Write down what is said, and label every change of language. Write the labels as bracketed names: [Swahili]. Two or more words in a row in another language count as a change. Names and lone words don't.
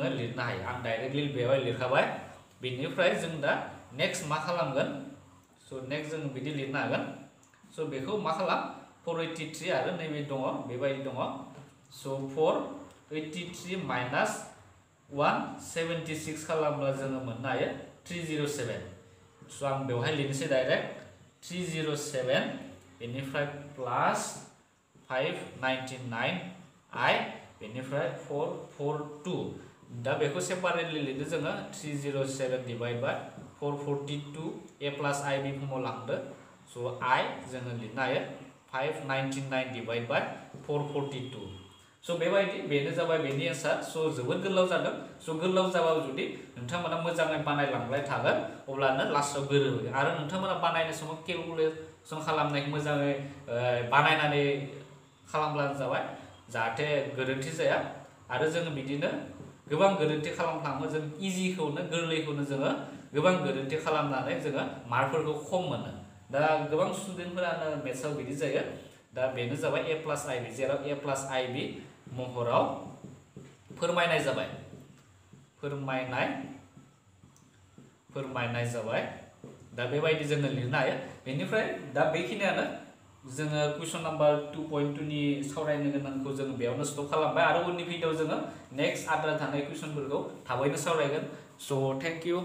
[Bodo] लिरनो हायो आं डाइरेक्टलि बेवहाय लिरखाबाय बेनिफ्राय जों दा नेक्स्ट मा खालामगोन स नेक्स्ट जों बिदि लिरनो हागोन स बेखौ मा खालाम 483 आरो नैबे दङ बेबायदि दङ स [English] 483 minus 176 [Bodo] खालामब्ला जोङो मोननो हायो 307 स आं बेवहाय लिरनोसै डाइरेक्ट 307 बेनिफ्राय प्लास 599 I बेनिफ्राय 442 दा बेखौ सेपारेटलि लिरदो जोङो [English] 307 divide by 442 a plus I [Bodo] बे फर्माव लांदो स I जोङो लिरनो हायो [English] 599 divide by 442 [Bodo] स बेबायदि बेनो जाबाय बेनि एन्सार स जोबोद गोलाव जादों स गोलाव जाबाबो जुदि नोंथांमोना मोजाङै बानायलांबाय थागोन अब्लानो लास्टआव गोरोबगोन आरो नोंथांमोना बानायनाय समाव केलकुलेसन खालामनायखौ मोजाङै बानायनानै खालामब्लानो जाबाय जाहाथे गोरोन्थि जाया आरो जोङो बिदिनो गोबां गोरोन्थि खालामफ्लाङो जों इजिखौनो गोरलैखौनो जोङो गोबां गोरोन्थि खालामनानै जोङो मार्कफोरखौ खम मोनो दा गोबां स्टुडेन्टफोरानो मेथ्सआव बिदि जायो दा बेनो जाबाय [English] a plus IB [Bodo] जेराव [English] a plus IB [Bodo] महराव फोरमायनाय जाबाय फोरमायनाय जाबाय दा बेबायदि जोङो लिरनो हायो बेनिफ्राय दा बेखिनियानो जोङो [English] question number 2.2 [Bodo] नि सावरायनो गोनांखौ जों बेयावनो स्टप खालामबाय आरो उननि भिडिअ जोङो नेक्स्ट आद्रा थानाय कुइसनफोरखौ थाबैनो सावरायगोन स [English] thank you